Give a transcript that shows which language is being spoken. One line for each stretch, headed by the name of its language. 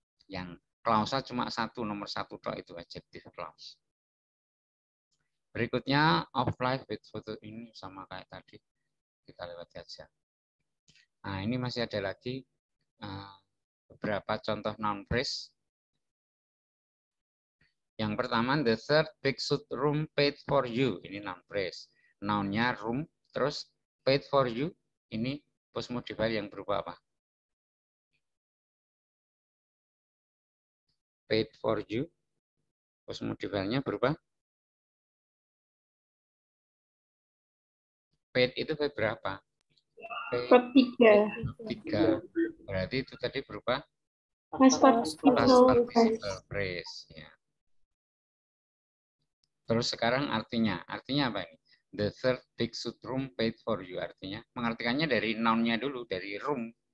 Indonesian: Yang klausa cuma satu, nomor satu kok itu adjective clause. Berikutnya of life with photo, ini sama kayak tadi. Kita lewati aja. Nah, ini masih ada lagi beberapa contoh noun phrase. Yang pertama,
English: the third big suite room paid for you. Ini noun phrase.
Indonesian: Noun-nya room, terus
English: paid for you.
Indonesian: Ini post modifier yang berupa apa?
English: Paid for you.
Indonesian: Post modifier-nya berupa? Paid itu verb berapa? Verb 3. 3. Berarti itu tadi berupa?
English: Past participle
Indonesian: phrase. Ya. Terus sekarang artinya apa ini?
English: The third big suite room paid for you.
Indonesian: Artinya, mengartikannya dari noun-nya dulu, dari room.